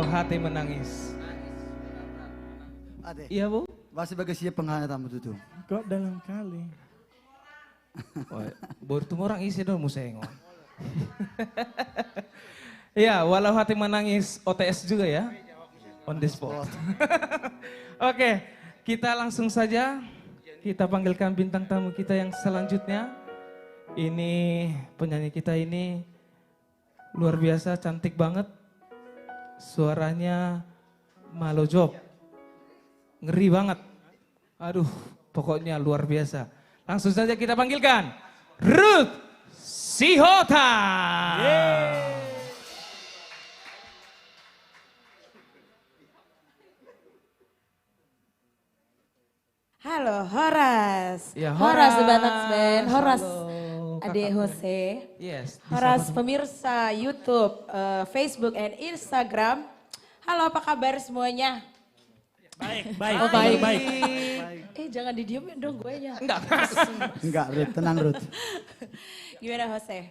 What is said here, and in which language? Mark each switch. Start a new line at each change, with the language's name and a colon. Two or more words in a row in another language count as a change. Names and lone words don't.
Indonesian: hati menangis. Iya Bu? Masih bagai siap penghayatan betul. Kok dalam kali. Baru tuh orang isi dong musengon. Ya, walau hati menangis OTS juga ya.
English: On the spot.
Indonesian: Oke, kita langsung saja. Kita panggilkan bintang tamu kita yang selanjutnya. Ini penyanyi kita ini luar biasa, cantik banget. Suaranya malojok. Ngeri banget. Aduh, pokoknya luar biasa. Langsung saja kita panggilkan Ruth Sihota. Halo, Horas. Ya, Horas Horas. Batax Band. Horas Halo, Ade kakak. Jose. Yes. Horas pemirsa YouTube, Facebook, and Instagram. Halo, apa kabar semuanya? Baik, Oh, baik. baik. Jangan didiemin dong gue nya. Enggak, Ruth, tenang Ruth. Gimana Jose?